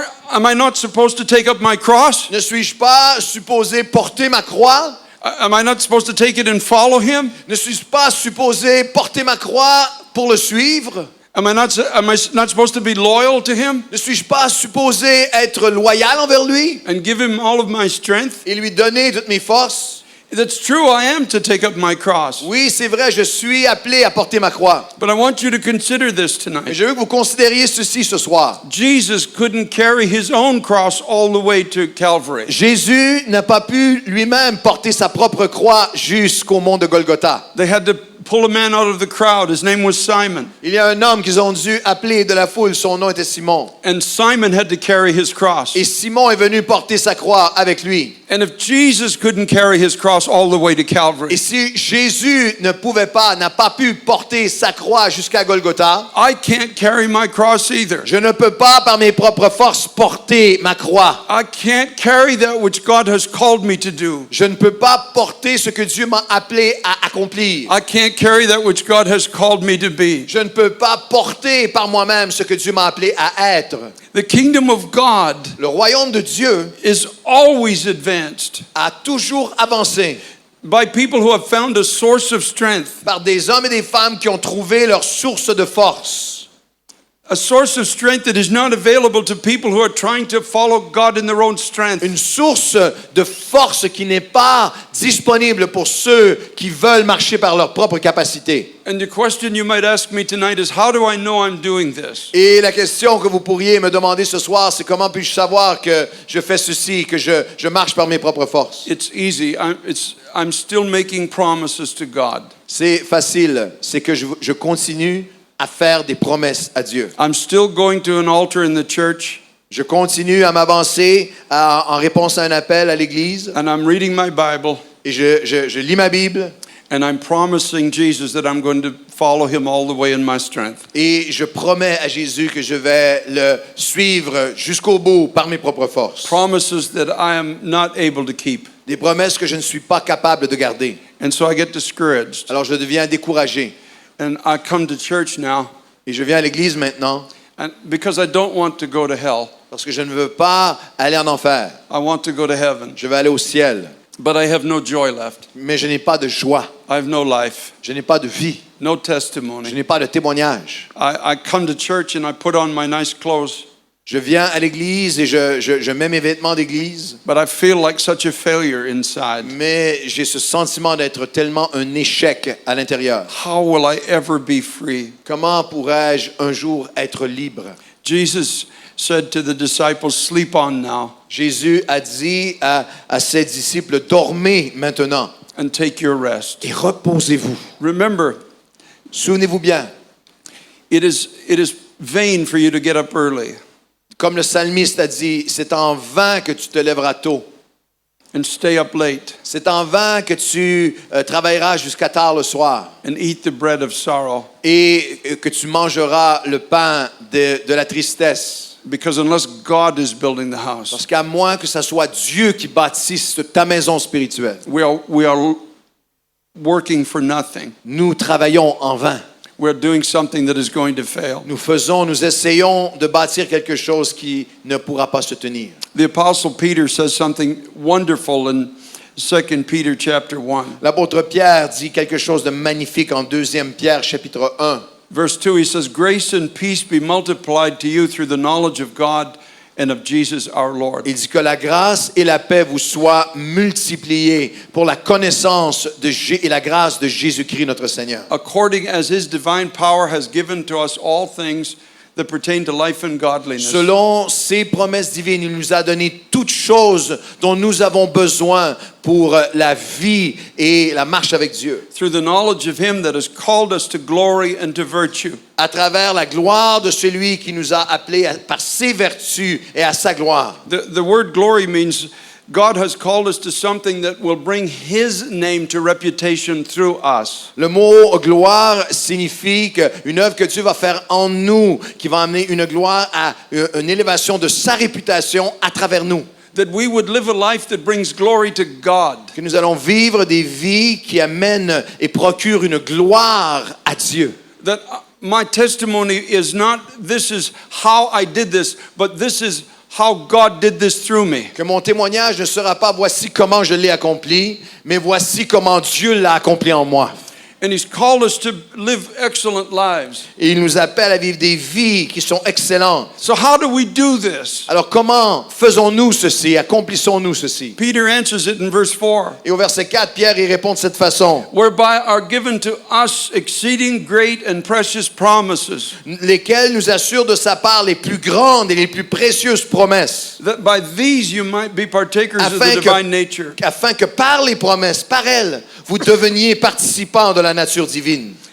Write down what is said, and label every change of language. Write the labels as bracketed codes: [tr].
[en] Am I not supposed to take up my cross? [fr] Ne suis-je pas supposé porter ma croix? [en] Am I not supposed to take it and follow him? [fr] Ne suis-je pas supposé porter ma croix pour le suivre? [en] Am I not supposed to be loyal to him [fr] Ne suis-je pas supposé être loyal envers lui [en] and give him all of my strength? [fr] et lui donner toutes mes forces? [en] That's true, I am to take up my cross. [fr] Oui, c'est vrai, je suis appelé à porter ma croix. [en] But I want you to consider this [fr] Mais [en] tonight. [fr] je veux que vous considériez ceci ce soir. [en] Jesus couldn't carry his own cross all the way to Calvary. [fr] Jésus n'a pas pu lui-même porter sa propre croix jusqu'au mont de Golgotha. [en] They had to pull a man out of the crowd. His name was Simon. [fr] Il y a un homme qu'ils ont dû appeler de la foule, son nom était Simon. [en] And Simon had to carry his cross. [fr] Et Simon est venu porter sa croix avec lui. [en] And if Jesus couldn't carry his cross all the way to [fr] Et [en] Calvary, [fr] si Jésus n'a pas pu porter sa croix jusqu'à Golgotha, [en] I can't carry my cross either. [fr] je ne peux pas par mes propres forces porter ma croix. [en] I can't carry that which God has called me to do. [fr] Je ne peux pas porter ce que Dieu m'a appelé à accomplir. [en] I can't carry that which God has called me to be. [fr] Je ne peux pas porter par moi-même ce que Dieu m'a appelé à être. [en] The kingdom of God [fr] Le royaume de Dieu [en] is always advanced [fr] a toujours avancé [en] by people who have found a source of strength, [fr] par des hommes et des femmes qui ont trouvé leur source de force. [en] a source of strength that is not available to people who are trying to follow God in their own strength. [fr] Une source de force qui n'est pas disponible pour ceux qui veulent marcher par leur propre capacité. [en] And the question you might ask me tonight is, how do I know I'm doing this? [fr] Et la question que vous pourriez me demander ce soir, c'est comment puis-je savoir que je fais ceci, que je marche par mes propres forces? [en] It's easy. I'm still making promises to God. [fr] C'est facile, c'est que je continue à faire des promesses à Dieu. [en] I'm still going to an altar in the church. [fr] Je continue à m'avancer en réponse à un appel à l'église [en] and I'm reading my Bible, [fr] et je lis ma Bible [en] and I'm promising Jesus that I'm going to follow him all the way in my strength. [fr] et je promets à Jésus que je vais le suivre jusqu'au bout par mes propres forces. [en] Promises that I am not able to keep. [fr] Des promesses que je ne suis pas capable de garder. [en] And so I get discouraged. [fr] Alors je deviens découragé [en] And I come to church now, [fr] et je viens à l'église maintenant [en] and because I don't want to go to hell. [fr] parce que je ne veux pas aller en enfer. [en] I want to go to heaven. [fr] Je veux aller au ciel, [en] But I have no joy left. [fr] mais je n'ai pas de joie, [en] I have no life, [fr] je n'ai pas de vie, [en] no [fr] je [en] testimony. [fr] n'ai pas de témoignage. [en] I come to church and I put on my nice clothes, [fr] Je viens à l'église et je mets mes vêtements d'église, [en] but I feel like such a failure inside. [fr] mais j'ai ce sentiment d'être tellement un échec à l'intérieur. [en] How will I ever be free? [fr] Comment pourrais-je un jour être libre? [en] Jesus said to the disciples, sleep on now [fr] Jésus a dit à ses disciples, dormez maintenant [en] and take your rest. [fr] et reposez-vous. [en] Remember, [fr] Souvenez-vous bien, [en] it is vain for you to get up early [fr] comme le psalmiste a dit, c'est en vain que tu te lèveras tôt. [en] and stay up late [fr] C'est en vain que tu travailleras jusqu'à tard le soir [en] and eat the bread of sorrow, [fr] et que tu mangeras le pain de la tristesse. [en] because unless God is building the house, [fr] Parce qu'à moins que ce soit Dieu qui bâtisse ta maison spirituelle, [en] we are working for nothing. [fr] nous travaillons en vain. [en] We're doing something that is going to fail. [fr] Nous essayons de bâtir quelque chose qui ne pourra pas se tenir. [en] The Apostle Peter says something wonderful in 2 Peter chapter 1. [fr] L'apôtre Pierre dit quelque chose de magnifique en 2 Pierre chapitre 1. [en] Verse 2, he says, grace and peace be multiplied to you through the knowledge of God and of Jesus our Lord. [fr] Il dit que la grâce et la paix vous soient multipliées pour la connaissance et la grâce de Jésus-Christ notre Seigneur. [en] According as his divine power has given to us all things that pertain to life and godliness. [fr] Selon ses promesses divines, il nous a donné toutes choses dont nous avons besoin pour la vie et la marche avec Dieu. [en] Through the knowledge of him that has called us to glory and to virtue. [fr] À travers la gloire de celui qui nous a appelés par ses vertus et à sa gloire. [en] The word glory means God has called us to something that will bring his name to reputation through us. [fr] Le mot gloire signifie qu'une œuvre que Dieu va faire en nous, qui va amener une gloire à une élévation de sa réputation à travers nous. [en] That we would live a life that brings glory to God. [fr] Que nous allons vivre des vies qui amènent et procurent une gloire à Dieu. [en] That my testimony is not this is how I did this, but this is how God did this through me. [fr] Que mon témoignage ne sera pas voici comment je l'ai accompli, mais voici comment Dieu l'a accompli en moi. [en] And he's called us to live excellent lives. [fr] Et il nous appelle à vivre des vies qui sont excellentes. [en] So how do we do this? [fr] Alors comment faisons-nous ceci, accomplissons-nous ceci? [en] Peter answers it in verse 4. [fr] Et au verset 4, Pierre y répond de cette façon. [en] Whereby are given to us exceeding great and precious promises, [fr] Lesquels nous assurent de sa part les plus grandes et les plus précieuses promesses. [en] that by these you might be partakers of the divine nature. [fr] Afin que par les promesses, par elles, vous deveniez participants de la nature divine.